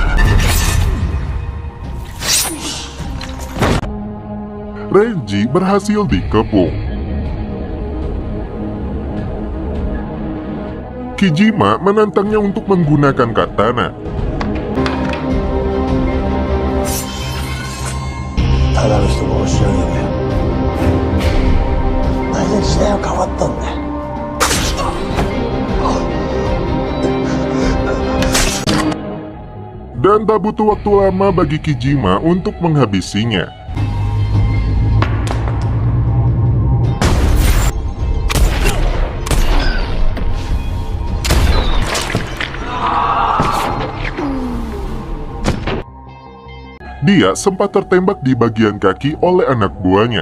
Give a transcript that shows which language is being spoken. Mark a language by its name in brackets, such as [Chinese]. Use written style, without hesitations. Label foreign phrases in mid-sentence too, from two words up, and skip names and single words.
[Indonesian] Renji berhasil dikepung. Kijima menantangnya untuk menggunakan katana. [Japanese] ただの人殺しじゃねえんだよ大体時代は変わったんだよ [Indonesian] Dan tak butuh waktu lama bagi Kijima untuk menghabisinya. Dia sempat tertembak di bagian kaki oleh anak buahnya.